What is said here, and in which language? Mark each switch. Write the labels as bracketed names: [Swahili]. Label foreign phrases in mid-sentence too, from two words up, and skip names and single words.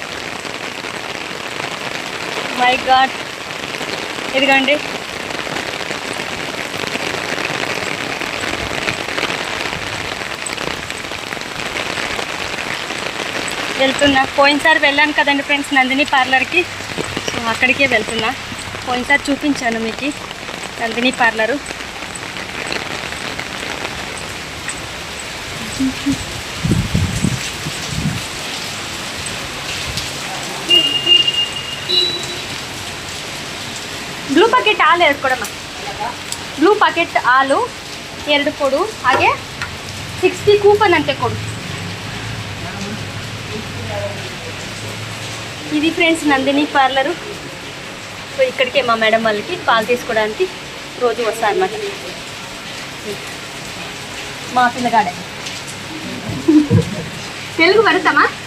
[English] My god, [Telugu] ఇదిగోండి వెళ్తున్నా. పోయినసారి వెళ్ళాను కదండి ఫ్రెండ్స్ నందిని పార్లర్కి, సో అక్కడికే వెళ్తున్నా. పోయినసారి చూపించాను మీకు నందిని పార్లరు. [English] blue packet [Kannada] ಹಾಲು 2 ಕೊಡಮ್ಮ. [English] blue packet [Kannada] ಹಾಲು 2 ಕೊಡು. ಹಾಗೆ 60 ಕೂಪನ್ ಅಂತೆ ಕೊಡು. [Telugu] ఇది ఫ్రెండ్స్ నందిని పార్లరు. సో ఇక్కడికే మా మేడం వాళ్ళకి పాలు తీసుకోవడానికి రోజు వస్తా అన్నమాట. మా పిల్లగాడే తెలుగు పడతామా?